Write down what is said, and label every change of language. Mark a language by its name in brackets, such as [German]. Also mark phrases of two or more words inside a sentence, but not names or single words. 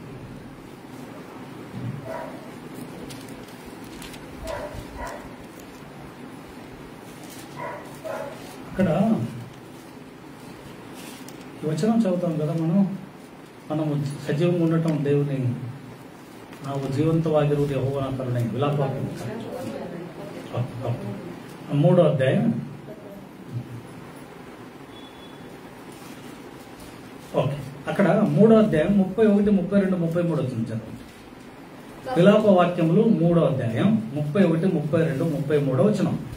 [Telugu] అక్కడ ఈ వచనం చదువుతాం కదా మనము సజీవంగా ఉండటం దేవుని [Kannada] ನಾವು ಜೀವಂತವಾಗಿರುವುದು ಯೆಹೋವನ ಕರುಣೆ. [Telugu] ವಿಲಾಪವಾಕ್ಯ 3వ అధ్యాయం. ఓకే, అక్కడ 3వ అధ్యాయం 31, 32, 33 వచ్చింది చదవండి. విలాప వాక్యములు 3వ అధ్యాయం 31, 32, 33 వచనం.